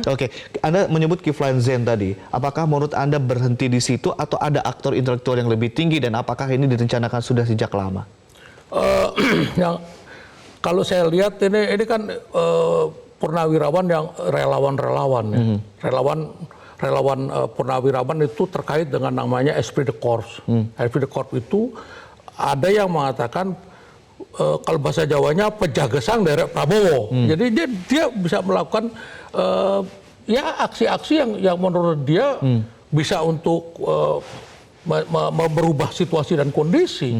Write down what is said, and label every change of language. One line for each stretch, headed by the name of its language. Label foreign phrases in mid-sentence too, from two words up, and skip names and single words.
Indonesian: Oke, Anda menyebut Kiflan Zain tadi. Apakah menurut Anda berhenti di situ atau ada aktor intelektual yang lebih tinggi dan apakah ini direncanakan sudah sejak lama? Kalau saya lihat ini kan purnawirawan yang relawan-relawan. Relawan purnawirawan itu terkait dengan namanya
French: esprit de corps. Esprit de corps
Indonesian: itu ada yang mengatakan kalau bahasa Jawanya penjaga sang dari Prabowo. Jadi dia bisa melakukan ya aksi-aksi yang menurut dia bisa untuk merubah situasi dan kondisi.